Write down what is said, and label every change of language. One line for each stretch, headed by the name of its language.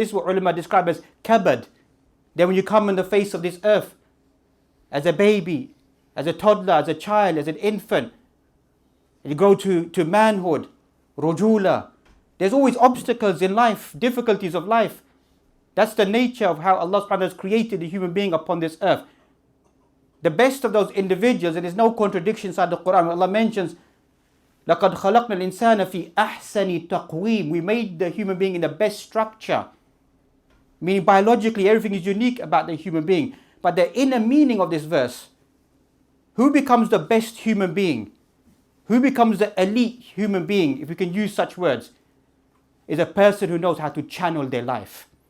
English: So this is what ulama describe as kabad. Then when you come on the face of this earth, as a baby, as a toddler, as a child, as an infant, and you grow to manhood, rujula. There's always obstacles in life, difficulties of life. That's the nature of how Allah subhanahu wa ta'ala has created the human being upon this earth. The best of those individuals, and there's no contradiction inside the Quran. Allah mentions,
Arabic: لَقَدْ خَلَقْنَا الْإِنسَانَ فِي أَحْسَنِ تَقْوِيمٍ.
English: We made the human being in the best structure. Meaning biologically everything is unique about the human being. But the inner meaning of this verse, who becomes the best human being? Who becomes the elite human being, if we can use such words, is a person who knows how to channel their life.